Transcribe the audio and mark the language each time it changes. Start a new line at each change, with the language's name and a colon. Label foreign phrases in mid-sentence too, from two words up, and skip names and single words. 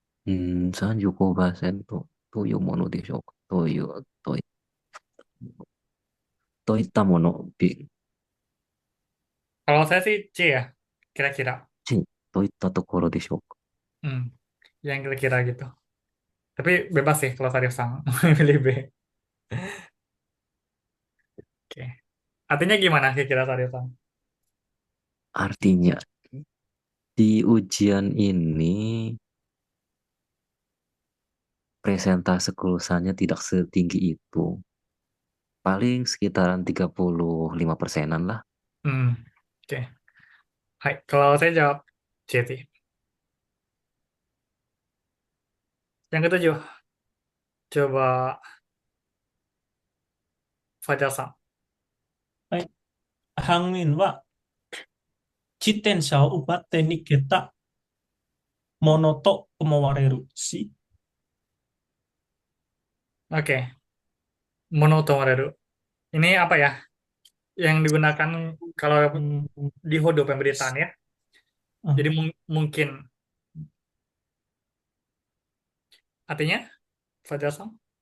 Japanese: 35% というものでしょうか。といったもの、
Indonesian: Kalau saya sih C ya, kira-kira.
Japanese: といったところでしょうか。
Indonesian: Hmm, yang kira-kira gitu. Tapi bebas sih kalau Sarif Sang pilih B. Oke. Artinya gimana kira-kira Sarif Sang? Artinya, di ujian ini presentase kelulusannya tidak setinggi itu. Paling sekitaran 35%-an lah. Hmm, oke. Hai, kalau saya jawab C sih. Yang ketujuh, coba Fajar Sang.
Japanese: はい。犯人は自転車を奪って逃げたものと思われるし、
Indonesian: Oke, monotomareru. Ini apa ya? Yang digunakan kalau
Japanese: うん、
Indonesian: di Hodo pemberitaan ya. あ Jadi mungkin artinya Fajar Sang.